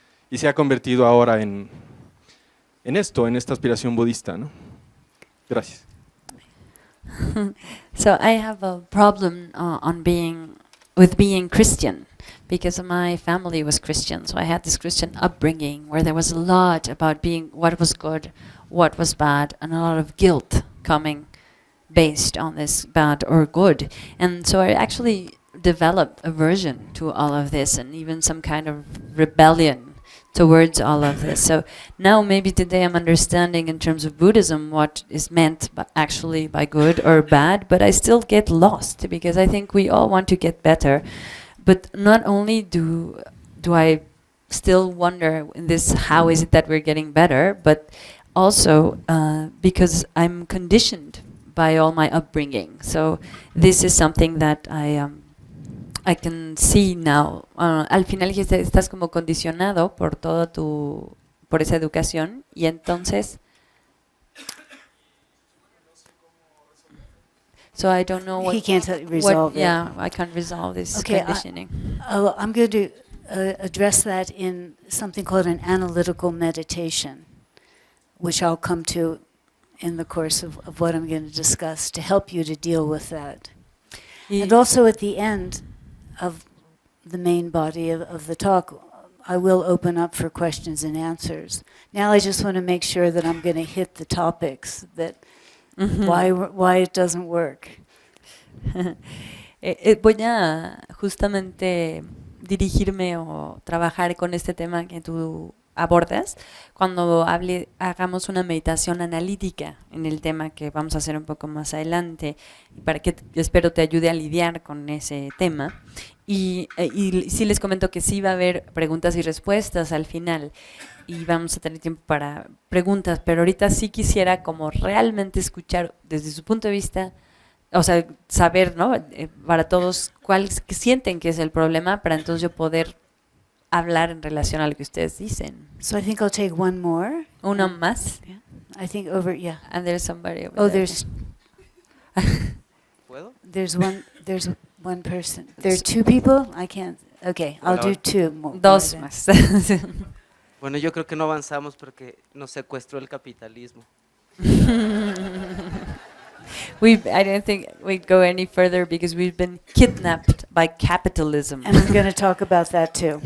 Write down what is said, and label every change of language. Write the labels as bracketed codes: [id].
[es] Y se ha convertido ahora en esta aspiración budista, ¿no? Gracias. [en] So I have a problem with being Christian because my family was Christian. So I had this Christian upbringing where there was a lot about being what was good, what was bad, and a lot of guilt coming based on this bad or good. And so I actually developed aversion to all of this and even some kind of rebellion towards all of this. So now maybe today I'm understanding in terms of Buddhism what is meant actually by good or bad, but I still get lost because I think we all want to get better. But not only do I still wonder in this, how is it that we're getting better, but also because I'm conditioned by all my upbringing. So this is something that I can see now. [es] Al final estás como condicionado por por esa educación y entonces [en] so I don't know what He can't resolve it. Yeah, I can't resolve this Okay, conditioning. I'm going to address that in something called an analytical meditation, which I'll come to in the course of what I'm going to discuss to help you to deal with that. And also at the end of the main body of the talk, I will open up for questions and answers. Now I just want to make sure that I'm going to hit the topics, that why it doesn't work. [es] Voy a justamente dirigirme o trabajar con este tema que tú abordas cuando hagamos una meditación analítica en el tema que vamos a hacer un poco más adelante, para que espero te ayude a lidiar con ese tema. Y sí les comento que sí va a haber preguntas y respuestas al final y vamos a tener tiempo para preguntas, pero ahorita sí quisiera como realmente escuchar desde su punto de vista, o sea, saber, ¿no? Para todos cuál sienten que es el problema, para entonces yo poder hablar en relación a lo que ustedes dicen. [en] So I think I'll take one more. [es] Uno más. [en] Yeah. I think yeah. And there's somebody over Oh, there. [es] ¿Puedo? [en] There's one person. There are two people? I can't. Okay, I'll do two more. [es] Dos [en] then. [es] más. Bueno, yo creo que no avanzamos porque nos secuestró el capitalismo. [en] I don't think we'd go any further because we've been kidnapped by capitalism. And I'm going to talk about that too.